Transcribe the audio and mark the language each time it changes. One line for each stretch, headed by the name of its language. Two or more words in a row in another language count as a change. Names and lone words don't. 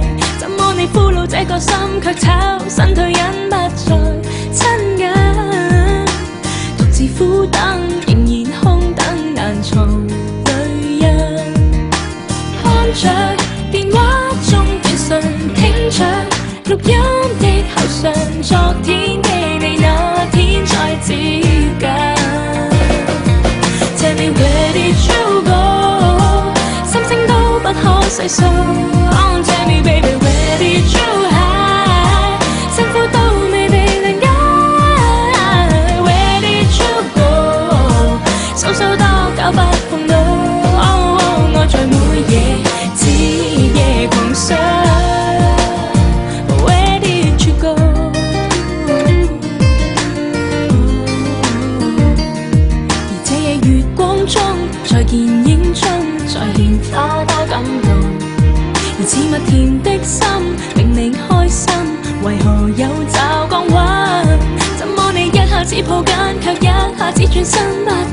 Cantonese: 怎麼你俘虜這個心，卻炒身退忍不再親近，獨自苦等，仍然空等難藏淚印。看着電話中短信，聽着錄音的口訊，昨天的你那天再接近。
English: Tell me where did you go？
Cantonese: 心聲都不可細數。
English: Oh, tell me baby where did you hide？
Cantonese: 辛苦都未被諒解。
English: Where did you go？
Cantonese: 數數多久不碰到。Oh, 愛在每夜徹夜狂想。在電影中再現花多感動，如此蜜甜的心令你開心，為何有驟降溫？怎麼你一下子抱緊，卻一下子轉身？